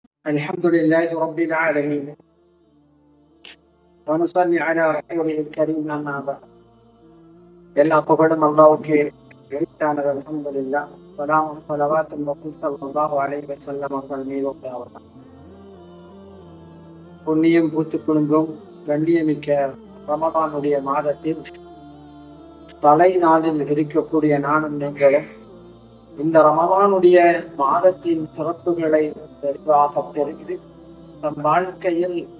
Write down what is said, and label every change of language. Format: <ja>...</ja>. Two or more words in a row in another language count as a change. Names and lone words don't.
<ar>الحمد لله رب العالمين ونصلي على رسوله الكريم أما بعد.</ar> <ta>எல்லா புகழும் அல்லாஹ்வுக்கே உரித்தானது.</ta> <ar>அல்ஹம்துலில்லாஹ்.</ar> <ta>ஸலாமும் ஸலவாத்தும் ரசூல்</ta> <ar>صلى الله عليه وسلم</ar> <ta>அவர்கள் மீது உண்டாவதாக. புண்ணியம் பூத்து குலுங்கும் கண்ணியமிக்க ரமதானுடைய மாதத்தில் தலை நாளில் இருக்கக்கூடிய நானும் நீங்களும் இந்த ரமதானுடைய மாதத்தின் சிறப்புகளை தெளிவாக தெரிந்து நம் வாழ்க்கையில்</ta>